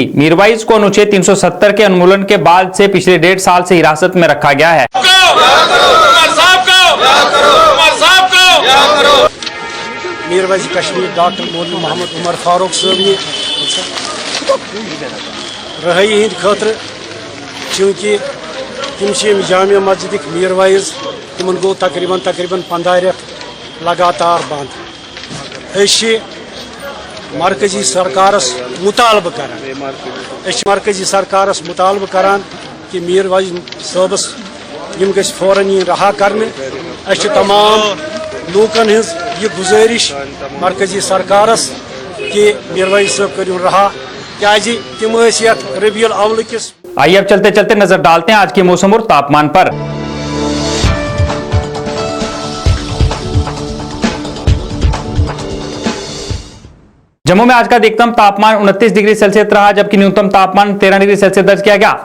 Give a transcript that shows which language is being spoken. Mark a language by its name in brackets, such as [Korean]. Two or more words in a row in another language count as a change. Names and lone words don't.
[Hindi] मीरवाइज को अनुच्छेद 370 के उन्मूलन के बाद से पिछले 1.5 साल से हिरासत में रखा गया है। [Kashmiri] मीरवाइज कश्मीर डॉक्टर मौलवी मोहम्मद उमर फारूक साहब रहाई हंद खतर, चूँकि तम जामिया मस्जिद मीरवाइज तिमन गो तकरीबन 15 रेत लगातार बंद। मरकजी सरकारस मुतालब मरकजी सरकारस मुतालब करान कि मीरवाइज साहबस यम गस फौरन यी रहा करने। तमाम लूकन हज ये गुजारिश मरकजी सरकारस कि मीरवाइज साहब करियो रहा, क्या तिम रबीउल अव्वल किस। [Hindi] आइए अब चलते चलते नजर डालते हैं आज के मौसम और तापमान पर। जम्मू में आज का अधिकतम तापमान 29 [English] degree Celsius [Hindi] रहा, जबकि न्यूनतम तापमान 13 [English] degree Celsius [Hindi] दर्ज किया गया।